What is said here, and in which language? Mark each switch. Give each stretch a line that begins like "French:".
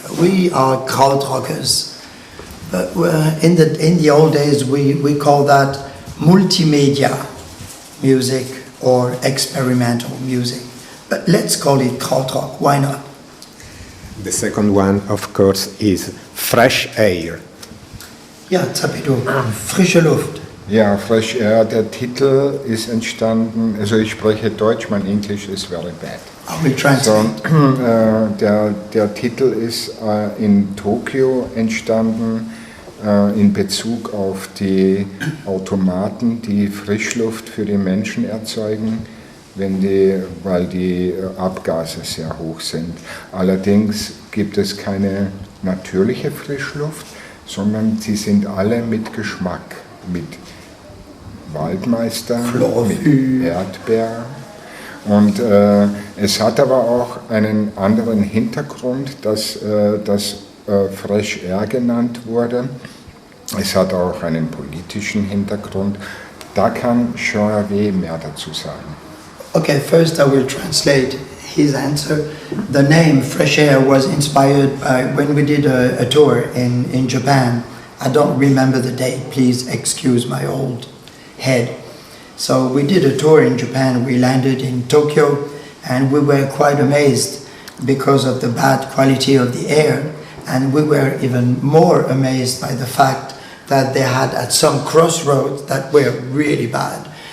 English: We are krautrockers. But in the old days, we call that multimedia music or experimental music. But let's call it krautrock, why not? The second one, of course, is fresh air.
German: Ja, Zapito, frische Luft. Ja, Fresh Air, der Titel ist entstanden, also ich spreche Deutsch, mein Englisch ist
English: very bad. I will translate.
German: So, der Titel ist in Tokio entstanden in Bezug auf die Automaten, die Frischluft für die Menschen erzeugen, weil die Abgase sehr hoch sind. Allerdings gibt es keine natürliche Frischluft, sondern sie sind alle mit Geschmack, mit Waldmeister, mit Erdbeer. Und es hat aber auch einen anderen Hintergrund, dass das Fresh Air genannt wurde. Es hat auch einen politischen Hintergrund. Da kann Jean-Hervé mehr dazu sagen.
English: Okay, first I will translate his answer. The name Fresh Air was inspired by when we did a tour in Japan. I don't remember the date, please excuse my old head. So we did a tour in Japan, we landed in Tokyo, and we were quite amazed because of the bad quality of the air, and we were even more amazed by the fact that they had at some crossroads that were really bad.